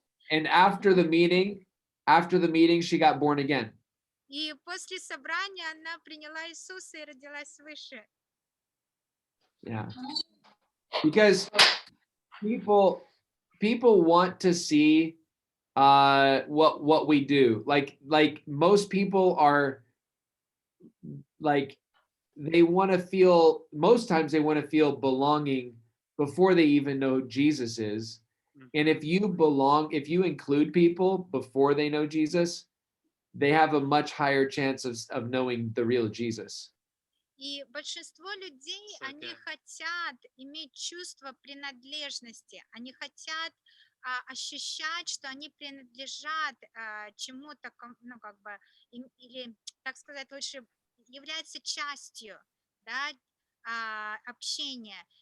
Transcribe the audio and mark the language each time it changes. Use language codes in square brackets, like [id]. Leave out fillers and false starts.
[en] And after the meeting, she got born again. [ru] И после собрания она приняла Иисуса и родилась свыше. [en] Yeah. Because people want to see what we do. Like most people are like, most times they want to feel belonging before they even know who Jesus is. And if you include people before they know Jesus, they have a much higher chance of knowing the real Jesus. [ru] И большинство людей, они хотят иметь чувство принадлежности, они хотят ощущать, что они принадлежат чему-то, ну, как бы, или, так сказать, лучше являются частью, да, общения.